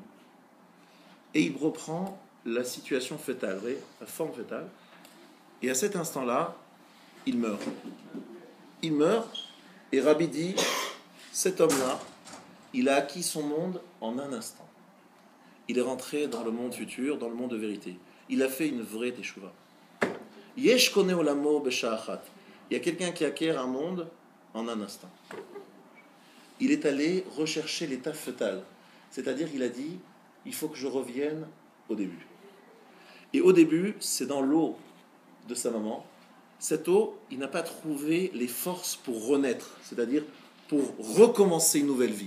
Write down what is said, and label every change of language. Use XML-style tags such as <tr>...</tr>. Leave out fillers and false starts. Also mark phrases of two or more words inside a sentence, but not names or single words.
<fr>Et il reprend la situation fœtale, la forme fœtale. Et à cet instant-là, il meurt. Il meurt, et Rabbi dit, cet homme-là, il a acquis son monde en un instant. il est rentré dans le monde futur, dans le monde de vérité. Il a fait une vraie teshuva.</fr> <he>יש קונה עולמו בשעה אחת.</he> <fr>Il y a quelqu'un qui acquiert un monde en un instant. Il est allé rechercher l'état fœtal. C'est-à-dire qu'il a dit, il faut que je revienne au début. Et au début, c'est dans l'eau de sa maman. Cette eau, il n'a pas trouvé les forces pour renaître, c'est-à-dire pour recommencer une nouvelle vie.</fr>